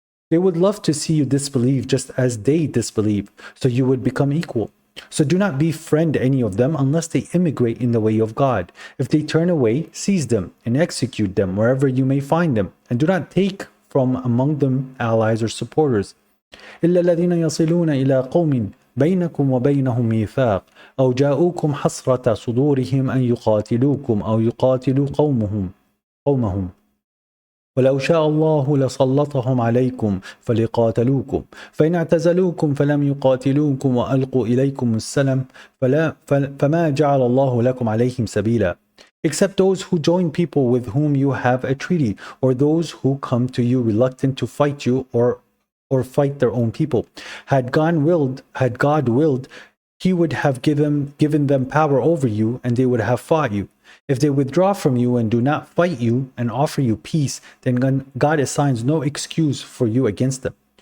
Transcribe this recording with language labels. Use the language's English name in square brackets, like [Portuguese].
[English] They would love to see you disbelieve just as they disbelieve, so you would become equal. So do not befriend any of them unless they immigrate in the way of God. If they turn away, seize them and execute them wherever you may find them, and do not take from among them allies or supporters. [Arabic] إلا الذين يصلون إلى قوم بينكم وبينهم ميثاق أو جاءوكم حسرة صدورهم أن يقاتلوكم أو يقاتلوا قومهم ولو شاء الله لسلطهم عليكم فليقاتلوكم فإن اعتزلوكم فلم يقاتلوكم وألقوا إليكم السلم فما جعل الله لكم عليهم سبيلا. [English] Except those who join people with whom you have a treaty, or those who come to you reluctant to fight you or fight their own people. Had God willed, He would have given them power over you, and they would have fought you. If they withdraw from you and do not fight you and offer you peace, then God assigns no excuse for you against them.